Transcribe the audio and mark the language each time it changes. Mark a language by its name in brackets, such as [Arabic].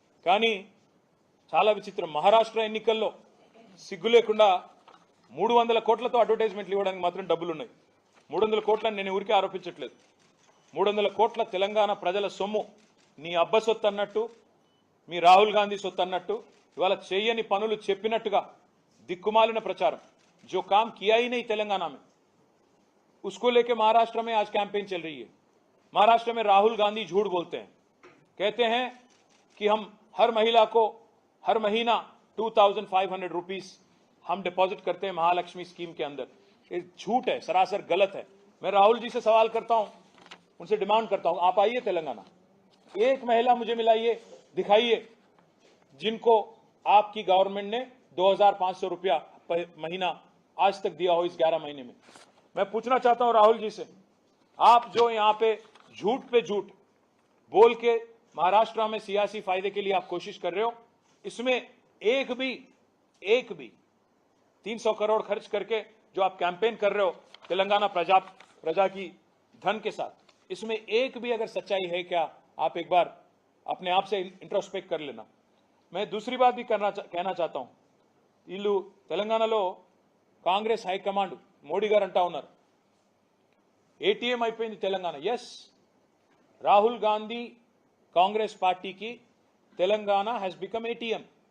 [Telugu] కానీ చాలా విచిత్రం, మహారాష్ట్ర ఎన్నికల్లో సిగ్గు లేకుండా 300 కోట్లతో అడ్వర్టైజ్మెంట్లు ఇవ్వడానికి మాత్రం డబ్బులు ఉన్నాయి. 300 కోట్లని నేను ఊరికే ఆరోపించట్లేదు. 300 కోట్ల తెలంగాణ ప్రజల సొమ్ము నీ అబ్బ సొత్తు అన్నట్టు, మీ రాహుల్ గాంధీ సొత్తు అన్నట్టు, ఇవాళ చేయని పనులు చెప్పినట్టుగా దిక్కుమాలిన ప్రచారం. [Hindi] जो काम किया ही नहीं तेलंगाना में, उसको लेके महाराष्ट्र में आज कैंपेन चल रही है. महाराष्ट्र में राहुल गांधी झूठ बोलते हैं, कहते हैं कि हम हर महिला को हर महीना 2,500 रुपीस हम डिपॉजिट करते हैं महालक्ष्मी स्कीम के अंदर. ये झूठ है, सरासर गलत है. मैं राहुल जी से सवाल करता हूं, उनसे डिमांड करता हूं, आप आइए तेलंगाना, एक महिला मुझे मिलाइए, दिखाइए जिनको आपकी गवर्नमेंट ने 2,500 रुपया महीना आज तक दिया हो इस 11 महीने में. मैं पूछना चाहता हूं राहुल जी से, आप जो यहां पे झूठ बोल के महाराष्ट्र में सियासी फायदे के लिए आप कोशिश कर रहे हो, इसमें एक भी 300 करोड़ खर्च करके जो आप कैंपेन कर रहे हो तेलंगाना प्रजा की धन के साथ, इसमें एक भी अगर सच्चाई है क्या, आप एक बार अपने आप से इंट्रोस्पेक्ट कर लेना. मैं दूसरी बात भी कहना चाहता हूं, [Telugu] వీళ్ళు తెలంగాణలో కాంగ్రెస్ హైకమాండ్ మోడీ గారు అంటా ఉన్నారు ఏటీఎం అయిపోయింది తెలంగాణ. [English] yes, [Telugu] రాహుల్ గాంధీ కాంగ్రెస్ పార్టీకి తెలంగాణ [English] Has become ATM.